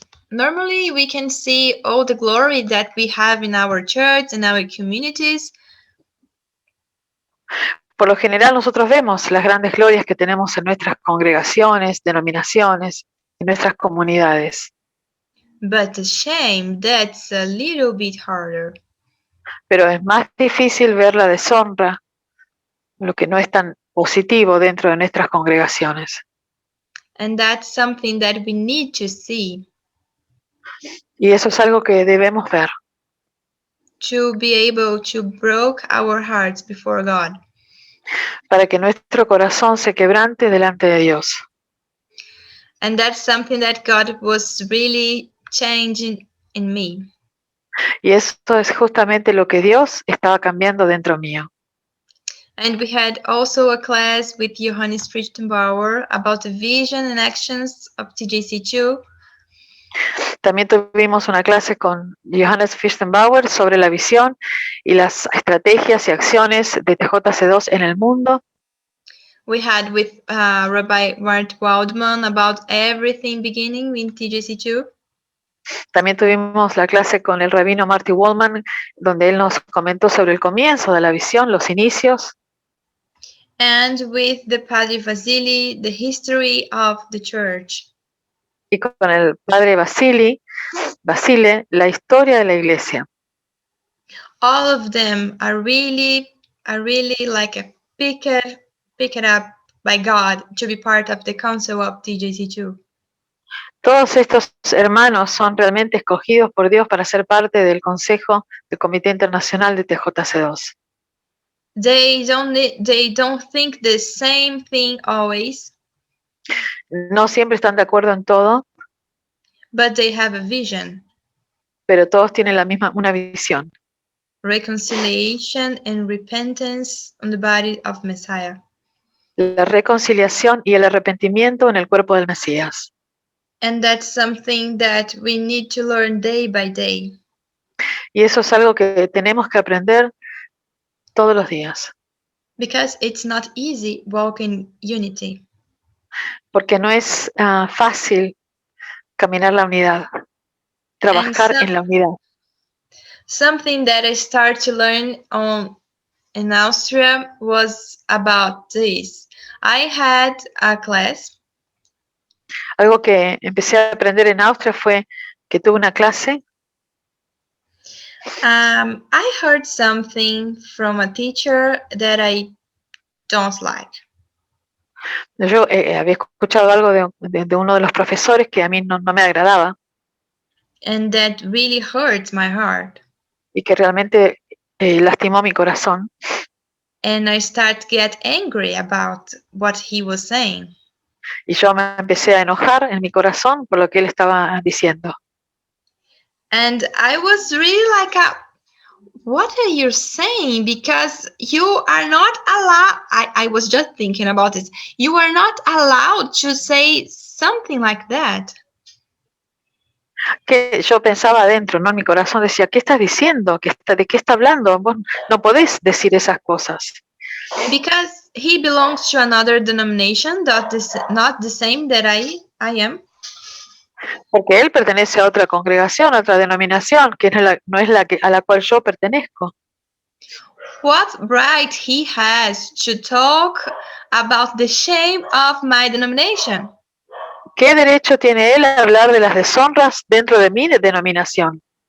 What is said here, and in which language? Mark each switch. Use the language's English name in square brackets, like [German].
[English] Normally we can see all the glory that we have in our church and our communities. [Spanish] Por lo general nosotros vemos las grandes glorias que tenemos en nuestras congregaciones, denominaciones, en nuestras comunidades. [English] But the shame, that's a little bit harder. [Spanish] Pero es más difícil ver la deshonra, lo que no es tan positivo dentro de nuestras congregaciones. [English] And that's something that we need to see. [Spanish] Y eso es algo que debemos ver. [English] To be able to break our hearts before God. [Spanish] Para que nuestro corazón se quebrante delante de Dios. [English] And that's something that God was really changing in me. [Spanish] Y esto es justamente lo que Dios estaba cambiando dentro mío. [English] And we had also a class with Johannes Frichtenbauer about the vision and actions of TJC2. [Spanish] También tuvimos una clase con Johannes Fichtenbauer sobre la visión y las estrategias y acciones de TJC2 en el mundo. [English] We had with Rabbi Mart Waldman about everything beginning in TJC2. [Spanish] También tuvimos la clase con el rabino Marty Waldman, donde él nos comentó sobre el comienzo de la visión, los inicios. [English] And with the Padre Vasily, the history of the church. [Spanish] Y con el padre Basile, la historia de la iglesia. [English] All of them are really like a pick it up by God to be part of the council of TJC2. [Spanish] Todos estos hermanos son realmente escogidos por Dios para ser parte del Consejo del Comité Internacional de TJC2. [English] They don't think the same thing always. [Spanish] No siempre están de acuerdo en todo, [English] but they have a vision. [Spanish] Pero todos tienen una visión. [English] Reconciliation and repentance on the body of Messiah. [Spanish] La reconciliación y el arrepentimiento en el cuerpo del Mesías. [English] And that's something that we need to learn day by day. [Spanish] Y eso es algo que tenemos que aprender todos los días. [English] Because it's not easy walking unity. [Spanish] Porque no es fácil caminar la unidad, trabajar en la unidad. [English] Something that I started to learn in Austria was about this. I had a class. [Spanish] Algo que empecé a aprender en Austria fue que tuve una clase. [English] I heard something from a teacher that I don't like. [Spanish] Yo había escuchado algo de uno de los profesores que a mí no me agradaba. [English] And that really hurts my heart. [Spanish] Y que realmente lastimó mi corazón. [English] And I started to get angry about what he was saying. [Spanish] Y yo me empecé a enojar en mi corazón por lo que él estaba diciendo. [English] And I was really like, what are you saying? Because you are not allowed, I was just thinking about this. You are not allowed to say something like that. [Spanish] Que yo pensaba adentro, ¿no? En mi corazón decía, ¿qué estás diciendo? ¿De qué está hablando? Vos no podés decir esas cosas. [English] Because he belongs to another denomination, not the same that I am. [Spanish] Porque él pertenece a otra congregación, a otra denominación, que no es a la cual yo pertenezco. [English] What right he has to talk about the shame of my denomination? [Spanish] ¿Qué derecho tiene él a hablar de las deshonras dentro de mi denominación?